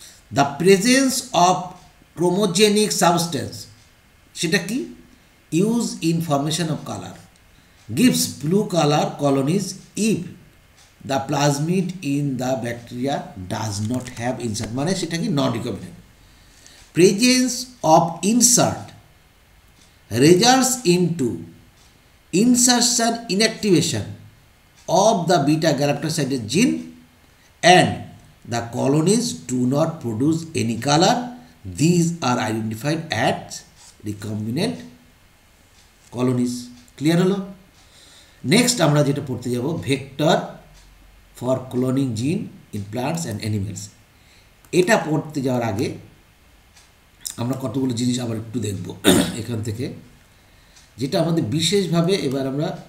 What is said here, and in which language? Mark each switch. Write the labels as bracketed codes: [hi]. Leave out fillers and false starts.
[en] the presence of chromogenic substance সেটা কি use in formation of colour gives blue colour colonies if the plasmid in the bacteria does not have insert [bn] মানে সেটা কি [en] Non recombinant presence of insert results into insertion inactivation of the beta galactosidase gene and the colonies do not produce any color. These are identified as recombinant colonies. Clear হলো? Next [bn] আমরা যেটা পড়তে যাব [en] vector for cloning gene in plants and animals. [bn] এটা পড়তে যাওয়ার আগে আমরা কতগুলো জিনিস আবার একটু দেখব এখান থেকে যেটা আমাদের বিশেষভাবে এবার আমরা